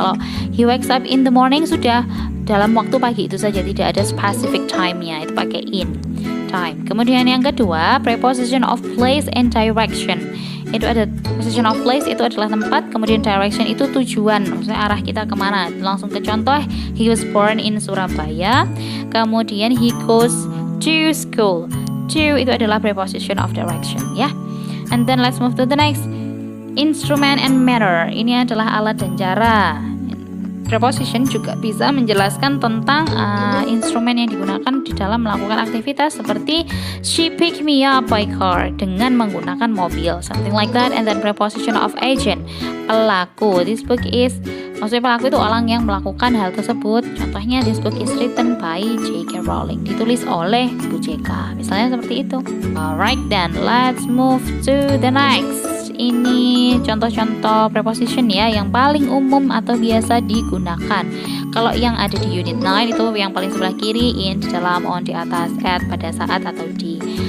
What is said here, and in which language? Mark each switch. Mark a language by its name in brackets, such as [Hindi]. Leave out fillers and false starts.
[Indonesian] Kalau [English] he wakes up in the morning [Indonesian] sudah dalam waktu pagi itu saja, tidak ada specific time-nya, itu pakai in time. Kemudian yang kedua, preposition of place and direction. Itu ada preposition of place itu adalah tempat, kemudian direction itu tujuan, maksudnya arah kita kemana. Langsung ke contoh, [English] he was born in Surabaya. Kemudian he goes to school. To itu adalah preposition of direction ya. And then let's move to the next. [Indonesian] Instrument and manner, ini adalah alat dan cara. Preposition juga bisa menjelaskan tentang instrumen yang digunakan di dalam melakukan aktivitas, seperti [English] she picked me up by car, [Indonesian] dengan menggunakan mobil, [English] something like that. And then preposition of agent, [Indonesian] pelaku. [English] This book is, [Indonesian] maksudnya pelaku itu orang yang melakukan hal tersebut. [English] Contohnya this book is written by J.K. [Indonesian] Rowling, ditulis oleh Bu JK, misalnya seperti itu. [English] Alright, then let's move to the next. [Indonesian] Ini contoh-contoh preposition ya yang paling umum atau biasa digunakan. Kalau yang ada di unit 9 itu yang paling sebelah kiri, in, di dalam, on, di atas, at, pada saat atau di.